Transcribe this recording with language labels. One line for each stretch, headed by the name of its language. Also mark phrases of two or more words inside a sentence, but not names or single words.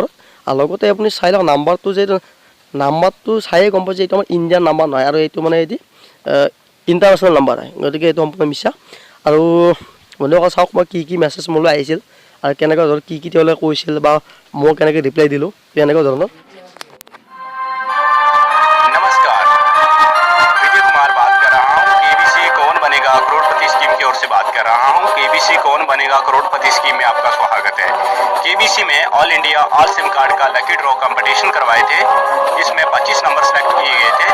Assamese: আৰু লগতে আপুনি চাই লওক নাম্বাৰটো চায়ে গম পাই যে এইটো আমাৰ
English: Indian number
Assamese: নহয়, আৰু এইটো মানে এটি
English: international number
Assamese: হয়। গতিকে এইটো সম্পূৰ্ণ মিছা। আৰু বন্ধুসকল চাওক মই কি মেছেজ মোলৈ আহিছিল আৰু কেনেকুৱা ধৰণৰ কি তেওঁলোকে কৈছিল বা মই কেনেকৈ ৰিপ্লাই দিলোঁ তেনেকুৱা ধৰণৰ।
Hindi: नमस्कार, विजय कुमार बात कर रहा हूँ। केबीसी कौन बनेगा करोड़पति स्कीम की ओर से बात कर रहा हूँ। केबीसी कौन बनेगा करोड़पति स्कीम में आपका स्वागत है। केबीसी में
English: all India all SIM card
Hindi: का
English: lucky draw competition
Hindi: करवाए थे, जिसमें 25 नंबर सेलेक्ट किए गए थे।